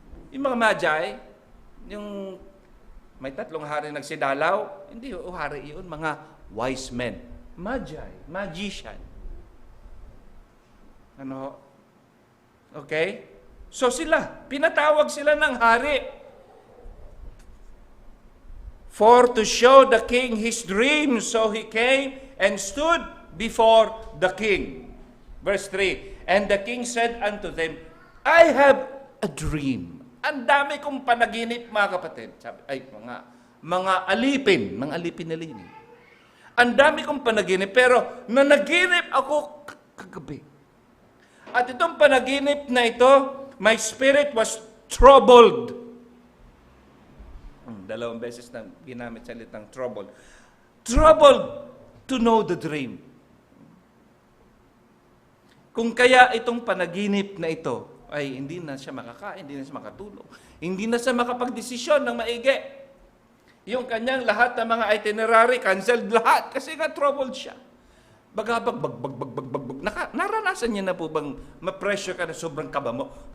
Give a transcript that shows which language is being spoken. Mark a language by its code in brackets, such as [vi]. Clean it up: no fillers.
[tl] Yung mga magi, yung may 3 hari nagsidalaw, hindi o hari yun, mga wise men. Magi, magician. Ano? Okay? So sila, pinatawag sila ng hari. [en] For to show the king his dream, so he came and stood before the king. Verse 3, and the king said unto them, I have a dream. [tl] Ang dami kong panaginip, mga kapatid. Sabi, mga alipin na linis. Ang dami kong panaginip, pero nanaginip ako kagabi. At itong panaginip na ito, [en] my spirit was troubled. [tl] 2 beses na ginamit salitang [en] troubled. Troubled to know the dream. [tl] Kung kaya itong panaginip na ito, ay hindi na siya makakain, hindi na siya makatulog, hindi na siya makapagdesisyon ng maigi. Yung kanyang lahat ng mga itinerary, canceled lahat, kasi nga troubled siya. Bagabag, naranasan niya na po bang ma-pressure ka na sobrang kaba mo?